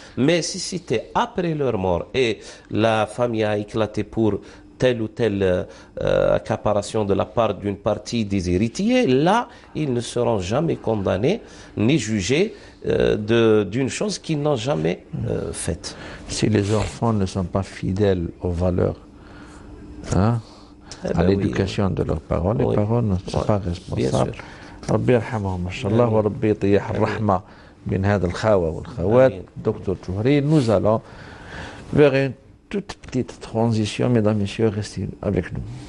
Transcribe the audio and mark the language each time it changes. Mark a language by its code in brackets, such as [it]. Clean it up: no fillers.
[fr] Mais si c'était après leur mort et la famille a éclaté pour telle ou telle accaparation de la part d'une partie des héritiers, là, ils ne seront jamais condamnés ni jugés d'une chose qu'ils n'ont jamais faite. Si les enfants ne sont pas fidèles aux valeurs, à l'éducation de leurs parents, les parents ne sont pas responsables. [ar] ربي يرحمهم إن شاء الله وربي يطيح الرحمة بين هذا الخاوة والخوات. [fr] دكتور جوهري, nous allons vers une toute petite transition, mesdames, messieurs, restez avec nous.